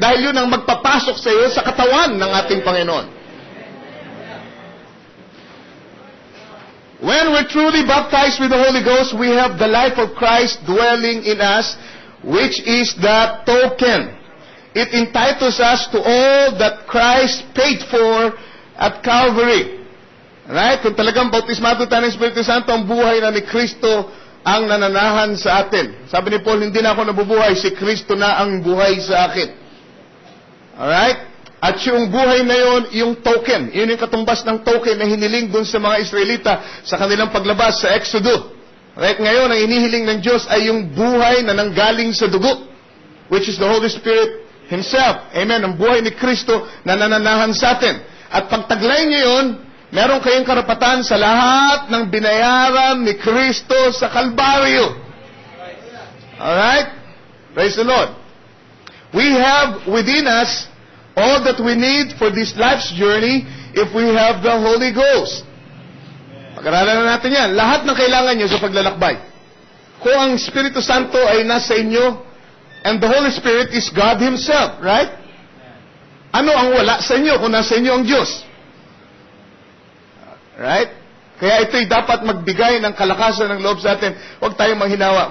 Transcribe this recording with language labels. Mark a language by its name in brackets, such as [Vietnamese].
[Filipino] Dahil yun ang magpapasok sa iyo sa katawan ng ating Panginoon. [English] When we're truly baptized with the Holy Ghost, we have the life of Christ dwelling in us, which is the token. It entitles us to all that Christ paid for at Calvary. Right? [Filipino] Kung talagang bautismado tayo ng Espiritu Santo, ang buhay na ni Kristo ang nananahan sa atin. Sabi ni Paul, hindi na ako nabubuhay, si Kristo na ang buhay sa akin. Alright? At yung buhay na yun, yung token. Yun yung katumbas ng token na hiniling dun sa mga Israelita sa kanilang paglabas sa Exodus. Right? Ngayon, ang inihiling ng Diyos ay yung buhay na nanggaling sa dugo, [English] which is the Holy Spirit Himself. [Filipino] Amen? Ang buhay ni Kristo na nananahan sa atin. At pagtaglay niyo yun, meron kayong karapatan sa lahat ng binayaran ni Kristo sa Kalbaryo. [English] Alright? Praise the Lord. We have within us all that we need for this life's journey if we have the Holy Ghost. [Filipino] Pag-aralan na natin yan. Lahat ng kailangan nyo sa paglalakbay. Kung ang Espiritu Santo ay nasa inyo, [English] and the Holy Spirit is God Himself, right? [Filipino] Ano ang wala sa inyo kung nasa inyo ang Diyos? Right? Kaya ito'y dapat magbigay ng kalakasan ng loob sa atin. Huwag tayong manghinawa.